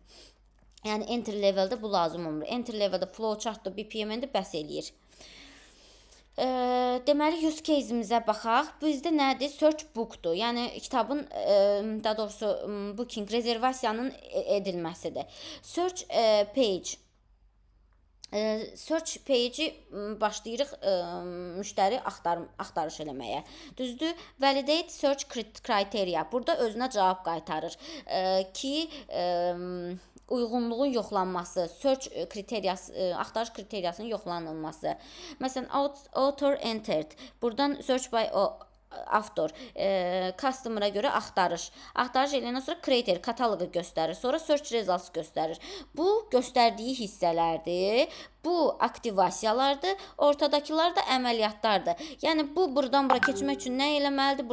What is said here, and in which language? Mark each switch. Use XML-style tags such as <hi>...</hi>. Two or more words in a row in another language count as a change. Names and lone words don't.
<az>Yəni</az> <en>entry level'də</en> <az>bu lazım olmur.</az> <en>Entry level'də</en> <az>flowchart'da BPM-də bəs eləyir. Deməli,</az> <en>use case-imizə</en> <az>baxaq. Bizdə nədir?</az> <en>Search book-dur.</en> <az>Yəni kitabın, daha doğrusu booking, rezervasiyanın edilməsidir.</az> <en>Search page. Search page-i</en> <az>başlayırıq müştəri axtarış eləməyə. Düzdür?</az> <en>Validate search criteria.</en> <az>Burada özünə cavab qaytarır ki, uyğunluğun yoxlanması, search kriteriyası, axtarış kriteriyasının yoxlanılması. Məsələn,</az> <en>author entered. Buradan search by author,</en> <az>customer'a görə axtarış. Axtarış eləyəndən sonra creator, kataloqu göstərir. Sonra</az> <en>search results</en> <az>göstərir. Bu göstərdiyi hissələrdir. Bu aktivasiyalardır. Ortadakılar da əməliyyatlardır. Yəni bu buradan bura keçmək üçün nə eləməlidir?</az>